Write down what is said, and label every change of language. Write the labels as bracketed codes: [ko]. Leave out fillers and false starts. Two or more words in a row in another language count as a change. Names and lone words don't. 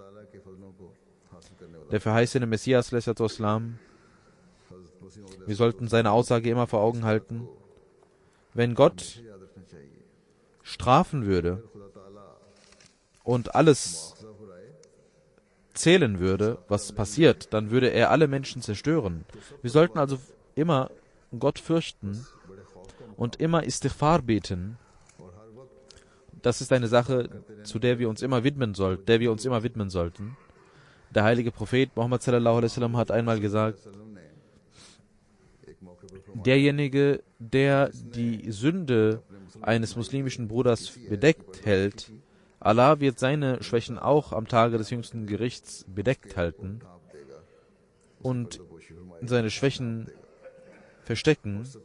[de] Der verheißene Messias, al-Islam, wir sollten seine Aussage immer vor Augen halten: Wenn Gott strafen würde und alles zählen würde, was passiert, dann würde er alle Menschen zerstören. Wir sollten also immer Gott fürchten und immer Istighfar beten. Das ist eine Sache, zu der wir uns immer widmen sollten. Der heilige Prophet Muhammad [ar] صلى الله عليه وسلم [de] hat einmal gesagt, derjenige, der die Sünde eines muslimischen Bruders bedeckt hält, Allah wird seine Schwächen auch am Tage des jüngsten Gerichts bedeckt halten und seine Schwächen verstecken.